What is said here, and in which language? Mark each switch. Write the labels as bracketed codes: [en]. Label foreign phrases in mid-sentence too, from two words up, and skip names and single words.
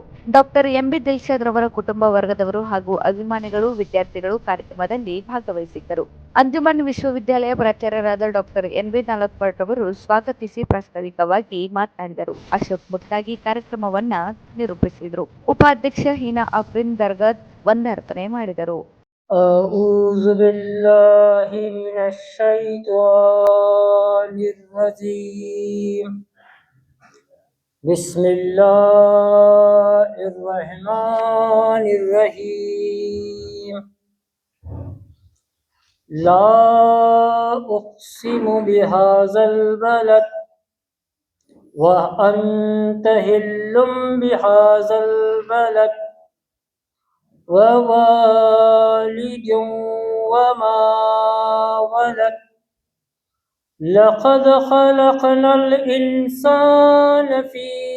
[kn] ಡಾಕ್ಟರ್ MB ದಿಲ್ಶಾದ್ ರವರ ಕುಟುಂಬ ವರ್ಗದವರು ಹಾಗೂ ಅಭಿಮಾನಿಗಳು, ವಿದ್ಯಾರ್ಥಿಗಳು ಕಾರ್ಯಕ್ರಮದಲ್ಲಿ ಭಾಗವಹಿಸಿದ್ದರು. ಅಂಜುಮನ್ ವಿಶ್ವವಿದ್ಯಾಲಯ ಪ್ರಾಚಾರ್ಯರಾದ ಡಾಕ್ಟರ್ NB ನಾಲಕ್ಪಡ್ ರವರು ಸ್ವಾಗತಿಸಿ ಪ್ರಾಸ್ತಾವಿಕವಾಗಿ ಮಾತನಾಡಿದರು. ಅಶೋಕ್ ಮುಟ್ಟಾಗಿ ಕಾರ್ಯಕ್ರಮವನ್ನ ನಿರೂಪಿಸಿದರು. ಉಪಾಧ್ಯಕ್ಷ ಹೀನಾ ಆಫ್ರಿನ್ ದರ್ಗದ್ ವಂದರ್ಪಣೆ ಮಾಡಿದರು. [ar] أعوذ بالله من الشيطان الرجيم بسم الله الرحمن الرحيم لا أقسم بهذا البلد وأنت حل بهذا البلد ووالد وما ولد لقد خلقنا الإنسان في